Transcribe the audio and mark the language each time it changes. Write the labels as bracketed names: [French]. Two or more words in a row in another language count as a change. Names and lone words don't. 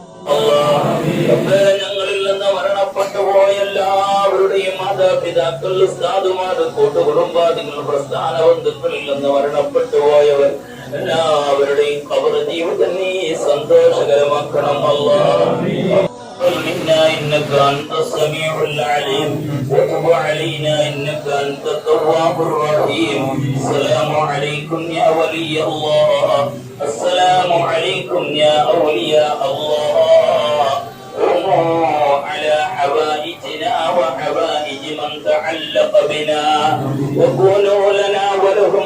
[Malayalam] ഞങ്ങളിൽ നിന്ന് മരണപ്പെട്ടു പോയ എല്ലാവരുടെയും മാതാപിതാക്കൾ ഉസ്താദുമാർ കൂട്ടുകുടുംബാദികൾ പ്രസ്ഥാന ബന്ധുക്കളിൽ നിന്ന് മരണപ്പെട്ടു പോയവർ എല്ലാവരുടെയും ഖബർ ജീവിതം നീ സന്തോഷകരമാക്കണം അല്ലാഹ് [Arabic] منا إنك أنت السميع العليم وتب علينا إنك أنت التواب الرحيم السلام عليكم يا ولي الله السلام عليكم يا أولياء الله قوموا على حوائجنا وحوائج من تعلق بنا وكونوا لنا ولهم